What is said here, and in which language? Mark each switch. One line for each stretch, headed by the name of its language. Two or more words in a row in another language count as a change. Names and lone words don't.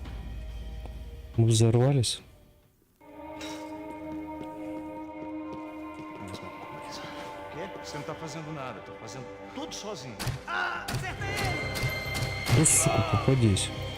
Russian: Мы взорвались?
Portuguese: Você não tá fazendo nada, tô fazendo tudo sozinho.
Russian: Ну, сука, попадись.